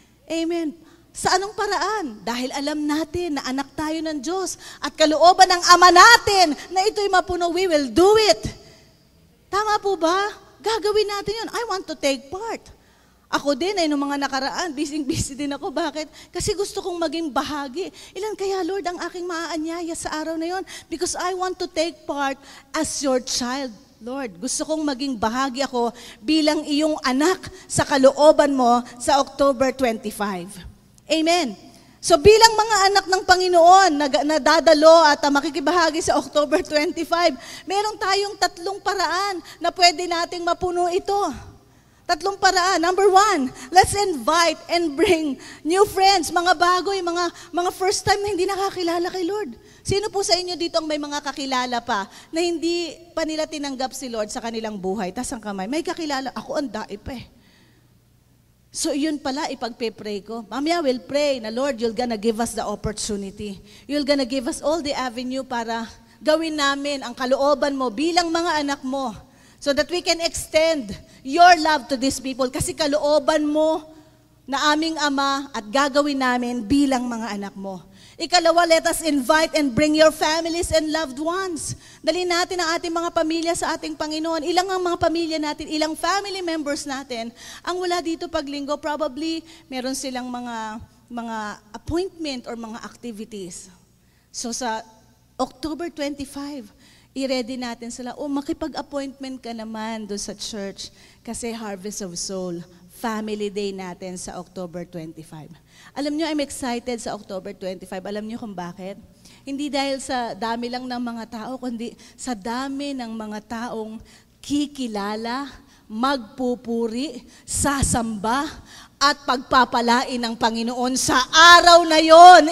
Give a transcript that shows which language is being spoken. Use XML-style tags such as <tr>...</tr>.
<tl>Amen. Sa anong paraan? Dahil alam natin na anak tayo ng Diyos at kalooban ng Ama natin na ito'y mapuno,</tl> <en>we will do it.</en> <tl>Tama po ba? Gagawin natin yun.</tl> <en>I want to take part.</en> <tl>Ako din ay nung mga nakaraan, busy din ako. Bakit? Kasi gusto kong maging bahagi. Ilan kaya, Lord, ang aking maaanyaya sa araw na yon?</tl> <en>Because I want to take part as your child, Lord.</en> <tl>Gusto kong maging bahagi ako bilang iyong anak sa kalooban mo sa October 25. Amen. So bilang mga anak ng Panginoon, nadadalo at makikibahagi sa October 25, meron tayong 3 paraan na pwede nating mapuno ito. 3 paraan.</tl> <en>Number 1, let's invite and bring new friends,</en> <tl>mga bago, yung mga first time na hindi nakakilala kay Lord. Sino po sa inyo dito ang may mga kakilala pa na hindi pa nila tinanggap si Lord sa kanilang buhay? Tas ang kamay, may kakilala, ako ang daip eh. So yun pala, ipagpe-pray ko. Mamaya</tl> <en>we'll pray na Lord, you're gonna give us the opportunity. You're gonna give us all the avenue</en> <tl>para gawin namin ang kalooban mo bilang mga anak mo.</tl> <en>So that we can extend your love to these people.</en> <tl>Kasi kalooban mo na aming Ama at gagawin namin bilang mga anak mo. Ikalawa,</tl> <en>let us invite and bring your families and loved ones.</en> <tl>Dali natin ang ating mga pamilya sa ating Panginoon. Ilang ang mga pamilya natin, ilang family members natin ang wala dito paglinggo. Probably meron silang mga appointment or mga activities. So sa October 25, i-ready natin sila, makipag-appointment ka naman doon sa church kasi Harvest of Soul, family day natin sa October 25. Alam nyo,</tl> <en>I'm excited</en> <tl>sa October 25. Alam nyo kung bakit? Hindi dahil sa dami lang ng mga tao, kundi sa dami ng mga taong kikilala, magpupuri, sasamba, at pagpapalain ng Panginoon sa araw na yon.</tl>